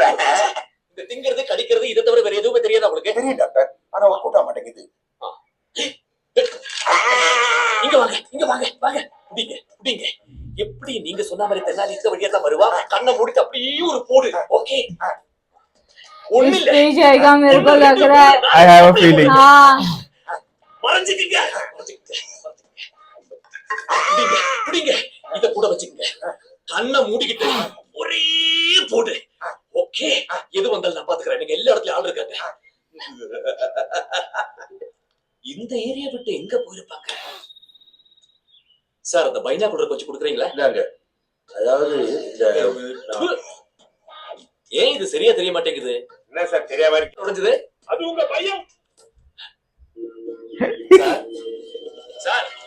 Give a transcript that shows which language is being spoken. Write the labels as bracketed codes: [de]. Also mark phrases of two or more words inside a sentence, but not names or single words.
[ta] இந்த திங்கிறது கடிக்கிறது இதை தவிர வேற எதுவுமே தெரியாது உங்களுக்கு? தெரியும் டாக்டர், ஆனா ஒரு கூட்ட மாட்டேங்குது. இங்க வாங்க, இங்க வாங்க, வாங்க. குடிங்க, குடிங்க. எப்படி நீங்க சொன்ன மாதிரி தென்னாலி இந்த வழியா தான் வருவா. கண்ணை மூடிட்டு அப்படியே ஒரு போடு. ஓகே, ஒண்ணு இல்ல. [hi] स्टेज आएगा मेरे को लग रहा है. [en] I have a feeling. [hi] हाँ [ta] மறைஞ்சுக்கங்க. குடிங்க, குடிங்க. இத கூட வச்சுக்கங்க. கண்ணை மூடிக்கிட்டு ஒரே போடு. ஓகே, எது வந்தாலும் நான் பாத்துக்கிறேன். நீங்க எல்லா இடத்துலயும் ஆள் இருக்காங்க. இந்த ஏரியா விட்டு எங்க போயிருப்பாங்க சார்? அந்த பைனாகுலர் கொஞ்சம் கொடுக்குறீங்களா? அதாவது ஏன் இது சரியா தெரிய மாட்டேங்குது? என்ன சார் தெரியாம இருக்கு? உடைஞ்சது அது உங்க பையன் சார். சார்